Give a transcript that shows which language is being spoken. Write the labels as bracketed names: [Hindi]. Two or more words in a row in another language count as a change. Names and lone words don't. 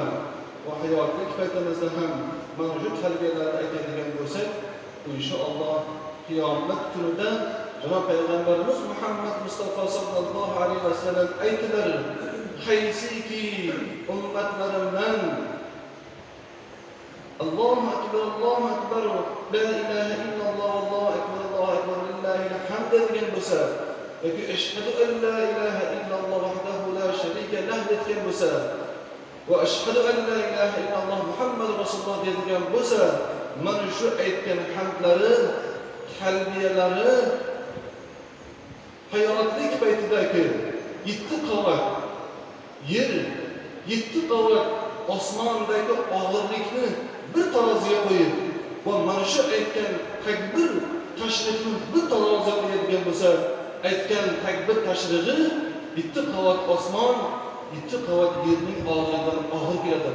[Uzbek] Va hayotlik paytimizda ham mana shu tarbiyalarni aytadigan bo'lsak, inshaalloh qiyomat kunida Janob Payg'ambarimiz Muhammad Mustafa [Arabic] صلى الله عليه وسلم [Uzbek] aytdilar: "Qaysiki ummatlarimdan [Arabic] الله أكبر لا إله إلا الله الله أكبر لله الحمد [Uzbek] degan bo'lsa, yoki [Arabic] أشهد أن لا إله إلا الله وحده لا شريك له [Uzbek] degan bo'lsa, va [Arabic] أشهد أن لا إله إلا الله محمد رسول الله [Uzbek] degan bo'lsa, mana shu aytgan hamdlari, talbiyalari hayotlik paytidagi 7 qavat yer, 7 qavat osmondagi og'irlikni bir taroziga qo'yib, va mana shu aytgan takbir tashrihni bir taroziga qo'yadigan bo'lsa, aytgan takbir tashrig'i 7 qavat osmon, 7 qavat yerning og'irligidan og'ir keladi.